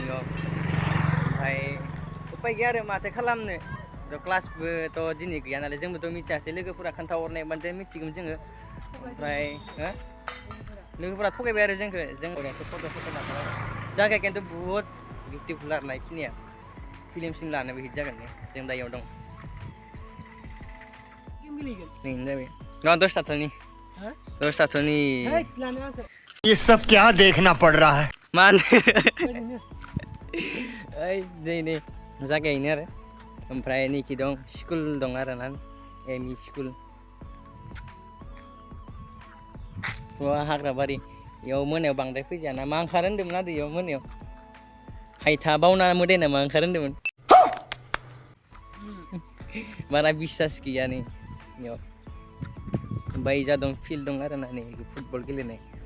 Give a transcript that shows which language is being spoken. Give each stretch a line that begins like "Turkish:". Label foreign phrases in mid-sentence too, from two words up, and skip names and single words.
Bodo: बेयाव ओमफ्राय उपाय गैया आरो माथो खालामनो क्लासबोथ' दिनै गैया नालाय जोंबोथ' मिथियासै लोगोफोरा खोन्थाहरनायबानो मिथिगौमोन जोङो ओमफ्राय लोगोफोरा थगायबाय आरो जोंखौ जों फट' लाखाबाय जायगाया खिन्थु बुहुत बिउटिफुल आरोना बेखिनिया फिल्म लानोबो हिट जागोन जों दा इयाव दं जाबाय 10
Hindi: ये सब क्या देखना पड़ रहा है
Bodo: मानो ओइ नै जागायनो आरो ओमफ्राय नैखि दं स्कुल दं आरोना एमइ स्कुल हाग्राबारि इयाव मोनायाव बांद्राय फैजायाना मा ओंखारो होन्दोंमोन आदै इयाव मोनायाव हायथा बावना मोदाय नामा ओंखारो होन्दोंमोन बारा बिसास गैया नै इयाव ओमफ्राय जा दं फिल्ड दं आरोना नै फुटबल गेलेनाय